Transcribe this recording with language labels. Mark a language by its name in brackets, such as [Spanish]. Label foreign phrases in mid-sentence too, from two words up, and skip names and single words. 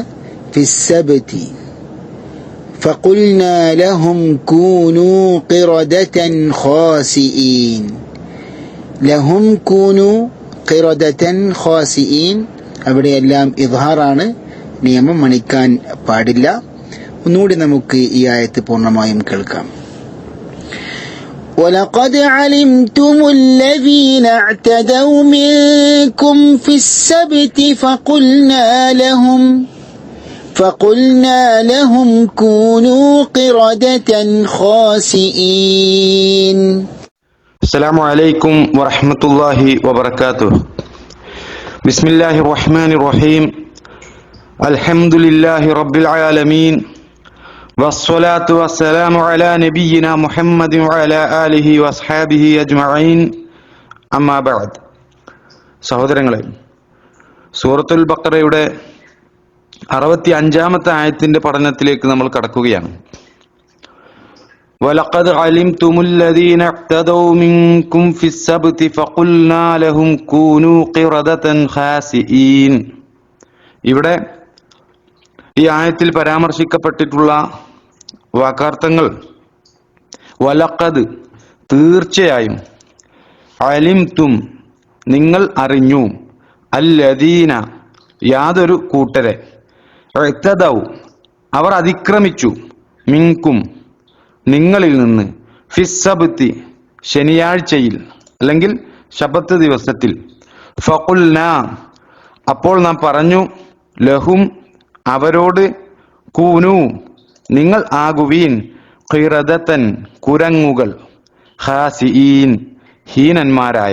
[Arabic] في السبت فقلنا لهم كونوا قردة خاسئين. لهم كونوا قردة خاسئين, [Malayalam] അവിടെയെല്ലാം ഇദ്ഹാറാണ്, നിയമം മണിക്കാൻ പാടില്ല. ഒന്നുകൂടി നമുക്ക് ഈ ആയത്ത് പൂർണ്ണമായും കേൾക്കാം. [Arabic] وَلَقَدْ عَلِمْتُمُ الَّذِينَ اعْتَدَوْا مِنكُمْ فِي السَّبْتِ فَقُلْنَا لَهُمْ كُونُوا قِرَدَةً خَاسِئِينَ. السلام عليكم ورحمة الله وبركاته. بسم الله الرحمن الرحيم. الحمد لله رب العالمين والصلاة والسلام على نبينا محمد وعلى آله وأصحابه أجمعين. أما بعد. [Malayalam] സഹോദരങ്ങളെ, സൂറത്തുൽ ബഖറയുടെ 65-ാമത്തെ ആയത്തിന്റെ പഠനത്തിലേക്ക് നമ്മൾ കടക്കുകയാണ്. [Arabic] وَلَقَدْ عَلِمْتُمُ الَّذِينَ اعْتَدَوْا مِنكُمْ فِي السَّبْتِ فَقُلْنَا لَهُمْ كُونُوا قِرَدَةً خَاسِئِينَ. [Malayalam] ഇവിടെ ഈ ആയത്തിൽ പരാമർശിക്കപ്പെട്ടിട്ടുള്ള വാക്കാർത്ഥങ്ങൾ വലഖദ് തീർച്ചയായും, അലിംതും നിങ്ങൾ അറിഞ്ഞു, അല്ലദീന യാതൊരു കൂട്ടരെ, ഇഅ്തദൗ അവർ അതിക്രമിച്ചു, മിൻകും നിങ്ങളിൽ നിന്ന്, ഫിസ്സബ്തി ശനിയാഴ്ചയിൽ അല്ലെങ്കിൽ ശബത്ത് ദിവസത്തിൽ, ഫഖുൽനാ അപ്പോൾ നാം പറഞ്ഞു, ലഹും അവരോട്, കൂനു നിങ്ങൾ ആകുവീൻ, ഖിറദതൻ കുരങ്ങുകൾ, ഖാസിഈൻ ഹീനന്മാരായ.